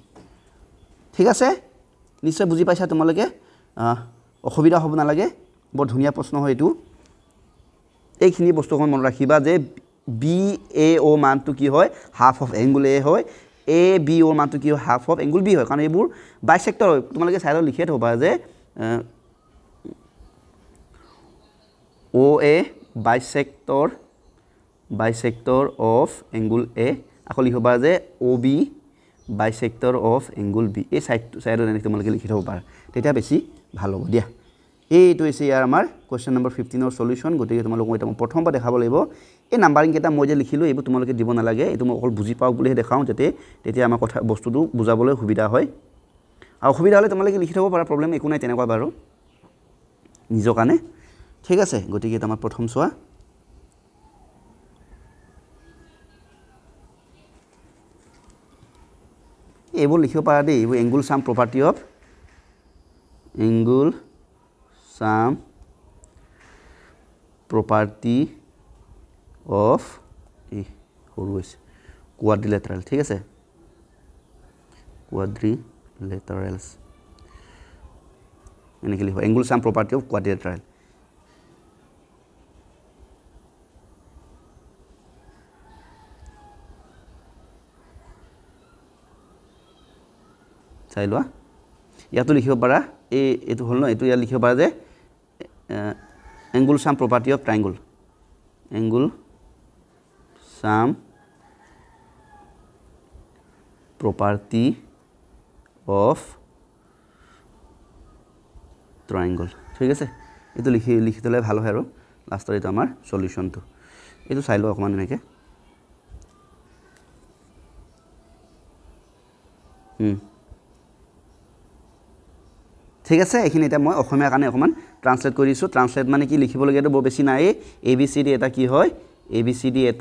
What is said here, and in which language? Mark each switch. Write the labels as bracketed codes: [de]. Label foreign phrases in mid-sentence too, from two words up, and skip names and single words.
[as] ঠিক আছে নিশ্চয় বুজি পাইছা তোমালোকে অসুবিধা হ'ব নালাগে বৰ ধুনীয়া প্ৰশ্ন হয় এইটো এইখিনি বস্তুখন মনত ৰাখিবা যে BAO মানটো কি হয় [en] half of angle A [as] হয় ABO মানটো কি হয় [en] half of angle B [as] হয় কাৰণ এইবোৰ বাইসেক্টৰ হয় তোমালোকে সাইডত লিখিয়ে থবা যে [en] OA bisector of angle A [as] আকৌ লিখবা যে [en] OB bisector of angle B [as] এই সাইডত এনে তোমালোকে লিখি থব পাৰা তেতিয়া বেছি ভাল হ'ব দিয়া এইটো হৈছে ইয়াৰ আমাৰ [en] question number [as] 15 ৰ সলিউশন গতিকে তোমালোক মই প্ৰথমবাৰ দেখাব লাগিব এই নাম্বাৰিং কেটা মই যে লিখিলো এইবোৰ তোমালোকে দিব নালাগে এইটো মই অকল বুজি পাও বুলিহে দেখাও যাতে তেতিয়া আমাৰ কথা বস্তুটো বুজাবলৈ সুবিধা হয় আৰু সুবিধা হলে তোমালোকে লিখি থব পাৰা প্ৰবলেম একো নাই তেনেকুৱা বাৰু নিজৰ কাৰণে ঠিক আছে গতিকে তোমাৰ প্ৰথম চোৱা এইবোৰ লিখিব পাৰা দেই এইবোৰ [en] angle sum property of angle sum property of quadrilateral [as] ঠিক আছে [en] quadrilaterals [as] এনেকৈ লিখো [en] angle sum property of quadrilateral [as] চাই লোৱা ইয়াতো লিখিব পাৰা এইটো হল ন এইটো ইয়াত লিখিব পাৰা যে [en] angle sum property of triangle angle sum property of [as] triangle ঠিক আছে এইটো লিখি দিলে ভাল হয় আৰু লাষ্টত এটা আমাৰ সলিউশনটো এইটো চাই লোৱা অকমান এনেকৈ ঠিক আছে এইখিনি এটা মই অসমীয়া কাৰণে অকমান ট্ৰান্সলেট কৰি দিছো ট্ৰান্সলেট মানে কি লিখিব লগিয়াটো বৰ বেছি নাই ABCD এটা কি হয় ABCD